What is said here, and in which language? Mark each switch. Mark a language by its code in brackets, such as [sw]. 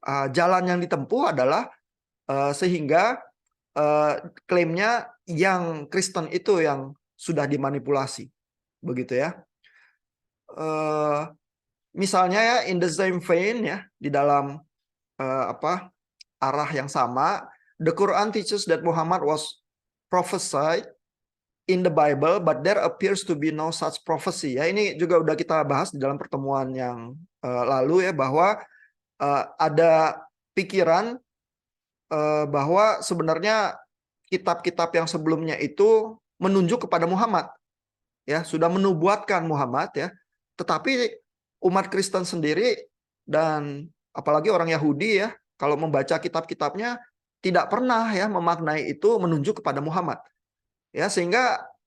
[id] Jalan yang ditempuh adalah sehingga klaimnya yang Kristen itu yang sudah dimanipulasi, begitu ya. Misalnya ya, [en] in the same vein ya, [id] di dalam arah yang sama, [en] the Quran teaches that Muhammad was prophesied in the Bible, but there appears to be no such prophecy. [id] Ya, ini juga udah kita bahas di dalam pertemuan yang lalu ya, bahwa ada pikiran bahwa sebenarnya kitab-kitab yang sebelumnya itu menunjuk kepada Muhammad, ya, sudah menubuatkan Muhammad ya, tetapi umat Kristen sendiri dan apalagi orang Yahudi ya, kalau membaca kitab-kitabnya tidak pernah ya memaknai itu menunjuk kepada Muhammad, ya, sehingga